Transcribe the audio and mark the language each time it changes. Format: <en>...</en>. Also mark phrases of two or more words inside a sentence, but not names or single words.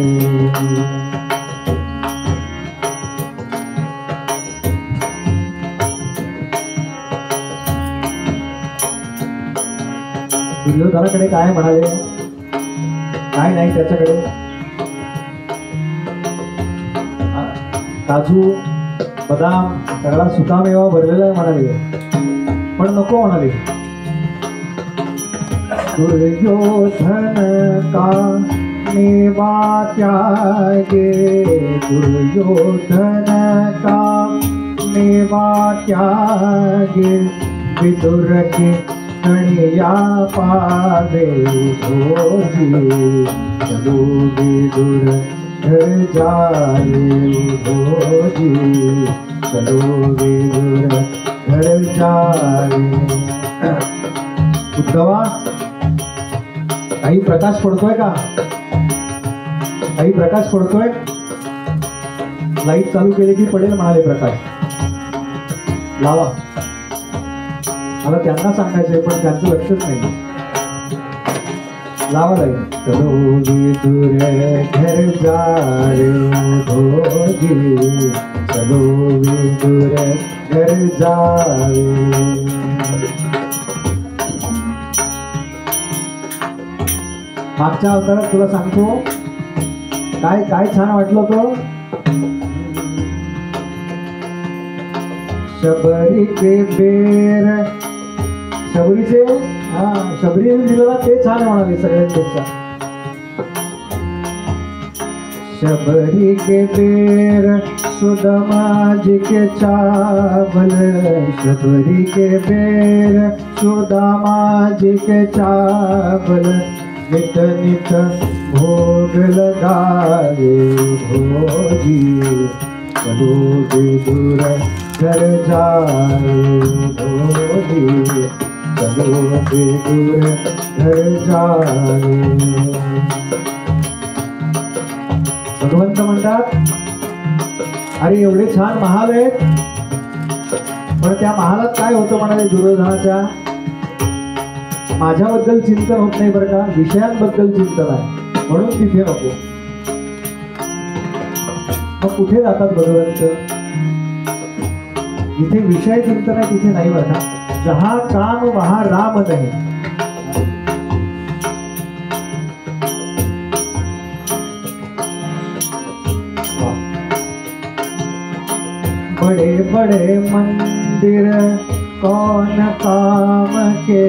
<mr>दुर्योधनाकडे काय म्हणाले? काय नाही त्याच्याकडे? काजू बदाम सगळा सुकामेवा भरलेला आहे म्हणाले, पण नको म्हणाले.</mr> <hi>दुर्योधन का मेवा त्यागे. दुर्योधन का मेवा त्यागे. विदुर के कणिया पावे उधोजी. चलो विदुर घर जाए उधोजी. चलो विदुर घर जाए.</hi> <mr>उद्धवा, काही प्रकाश पडतोय का? काही प्रकाश पडतोय? लाईट चालू केली की पडेल म्हणाले प्रकाश. लावा. मला त्यांना सांगायचंय पण त्यांचं लक्षच नाही. लावा लाईट.</mr> <hi>चलो विदुर घर जाए उधोजी. चलो विदुर घर जाए.</hi> <mr>मागच्या अवतारात तुला सांगतो काय काय छान वाटलं तो.</mr> <hi>शबरी के बेर.</hi> <mr>शबरीचे शबरीने दिलेला ते छान म्हणाले सगळ्यांपेक्षा.</mr> <hi>शबरी के बेर सुदामाजी के चावल. शबरी के बेर सुदामाजी के चावल. नित नित भोग लगाए भोजी. चलो विदुर घर जाए भोजी. चलो विदुर घर जाए.</hi> <mr>भगवंत म्हणतात, अरे एवढे छान महाल आहेत, पण त्या महालात काय होतं म्हणाले दुर्योधनाच्या? माझ्याबद्दल चिंतन होत नाही बरं का, विषयांबद्दल चिंतन आहे, म्हणून तिथे नको. मग कुठे जातात भगवंत? जिथे विषय चिंतन आहे तिथे नाही बरं का.</mr> <hi>जहा काम वहा राम नाही. बड़े बड़े मंदिर कौन काम के.</hi>